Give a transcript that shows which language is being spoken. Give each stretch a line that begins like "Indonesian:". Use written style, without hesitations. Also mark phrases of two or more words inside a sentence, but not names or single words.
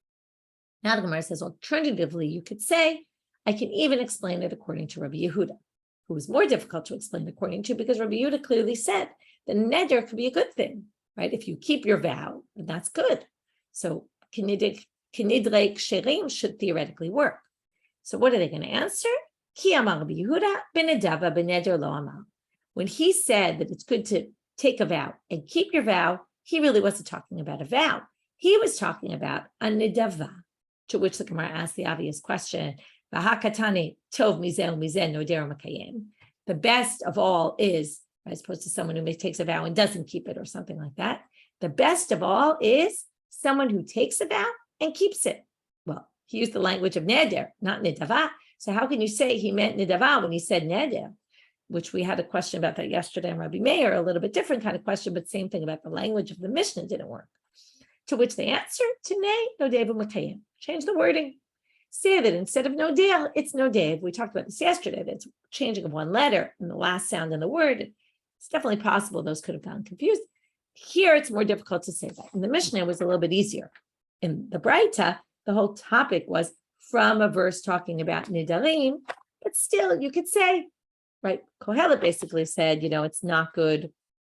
English: Now the Gemara says, alternatively, you could say, I can even explain it according to Rabbi Yehuda, who was more difficult to explain according to, because Rabbi Yehuda clearly said the neder could be a good thing, right? If you keep your vow, then that's good. So
Hebrew: כנדרי חרם
English: should theoretically work. So what are they going to answer?
Aramaic: כי אמר רבי יהודה בנדבה בנדר לא אמר.
English: When he said that it's good to take a vow and keep your vow, he really wasn't talking about a vow. He was talking about a nedava, to which the Gemara asked the obvious question, the best of all is, as opposed to someone who takes a vow and doesn't keep it or something like that, the best of all is someone who takes a vow and keeps it. Well, he used the language of neder, not nedava. So how can you say he meant nedava when he said neder? Which we had a question about that yesterday in Rabbi Meir, a little bit different kind of question, but same thing about the language of the Mishna didn't work. To which they answered,
Aramaic: תני נודב ומקיים.
English: Change the wording. Say that instead of nodel, it's nodev. We talked about this yesterday, that it's changing of one letter and the last sound in the word. It's definitely possible those could have gotten confused. Here, it's more difficult to say that. In the Mishnah, it was a little bit easier. In the braita, the whole topic was from a verse talking about nedarim, but still, you could say, right, Kohelet basically said, it's not good.